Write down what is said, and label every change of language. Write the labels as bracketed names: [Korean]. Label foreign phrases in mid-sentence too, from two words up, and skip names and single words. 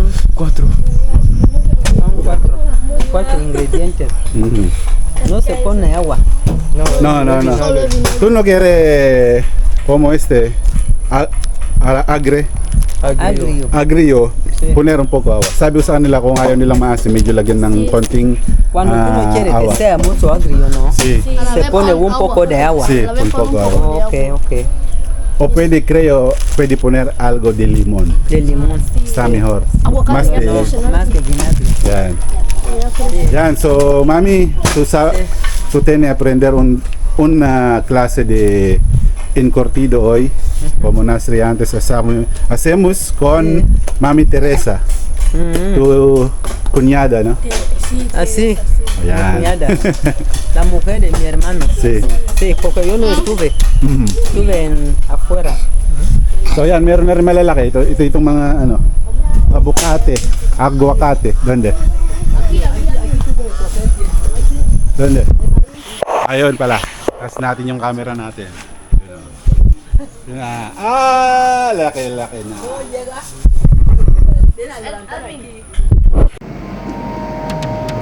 [Spanish] 4. cuatro ingredientes. Mhm. No se pone agua. No. Tú no quieres como agrio, Agrio. Sí. poner un poco agua. [Filipino] Sabi ko sa kanila kung ayaw nilang maasim, medyo lagyan ng konting [Spanish] Cuando uno quiere agua. que sea mucho agrio, ¿no? Sí, Se pone un poco de agua. Sí, un poco agua. Ok. o pwede poner algo de limón. De limón. Está mejor. Aguacate, Más de, ¿no? Más de vinagre. [Filipino] yan. Yan, so mami, [Spanish] tú tienes que aprender una clase de encurtido hoy, como Nasri antes hacemos con Mami Teresa, tu cuñada, ¿no? Así. Yan. Cuñada. La mujer de mi hermano. Sí. Sí, porque yo no estuve. Estuve afuera. [Filipino] So yan, meron na rin malalaki. Ito itong mga aguacate. Donde? Ayun pala. Taas natin yung camera natin. Yun na. Laki na.